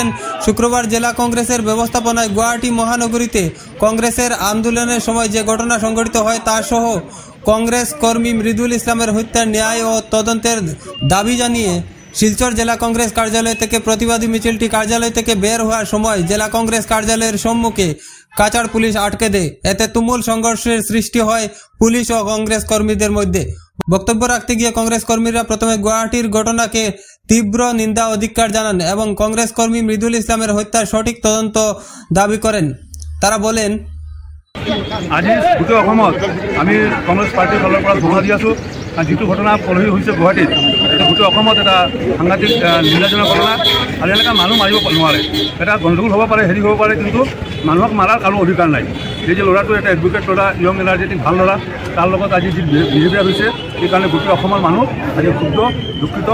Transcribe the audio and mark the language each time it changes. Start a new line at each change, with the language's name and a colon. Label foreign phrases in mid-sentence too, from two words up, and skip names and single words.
Bangla: শুক্রবার জেলা কংগ্রেসের ব্যবস্থাপনায় গুয়াহাটি মহানগরীতে কংগ্রেসের আন্দোলনের সময় যে ঘটনা সংঘটিত হয় তা সহ কংগ্রেস কর্মী মৃদুল ইসলামের হত্যার ন্যায় ও তদন্তের দাবি জানিয়ে শিলচর জেলা কংগ্রেস কার্যালয় থেকে প্রতিবাদী মিছিলটি কার্যালয় থেকে বের হওয়ার সময় জেলা কংগ্রেস কার্যালয়ের সম্মুখে কাছাড় পুলিশ আটকে দেয়। এতে তুমুল সংঘর্ষের সৃষ্টি হয় পুলিশ ও কংগ্রেস কর্মীদের মধ্যে। বক্তব্য রাখতে গিয়ে কংগ্রেস কর্মীরা প্রথমে গুয়াহাটির ঘটনাকে তীব্র নিন্দা ও ধিক্কার জানান এবং কংগ্রেস কর্মী মৃদুল ইসলামের হত্যার সঠিক তদন্ত দাবি করেন। তারা বলেন,
Assamese: আজি গোটেই অসমত আমি কংগ্ৰেছ পাৰ্টীৰ ফালৰ পৰা ধন্যবাদ দি আছোঁ। যিটো ঘটনা পৰহি হৈছে গুৱাহাটীত, গোটেই অসমত এটা সাংঘাতিক নিন্দাজনক ঘটনা। আৰু এনেকৈ মানুহ মাৰিব নোৱাৰে, এটা গণ্ডগোল হ'ব পাৰে, হেৰি হ'ব পাৰে, কিন্তু মানুহক মাৰাৰ কাৰো অধিকাৰ নাই। এই যে ল'ৰাটো এটা এডভোকেট ল'ৰা,
English: young energetic
Assamese: ভাল ল'ৰা, তাৰ লগত আজি যি বিহেভিয়াৰ হৈছে সেইকাৰণে গোটেই অসমৰ মানুহ আজি ক্ষুব্ধ, দুঃখিত।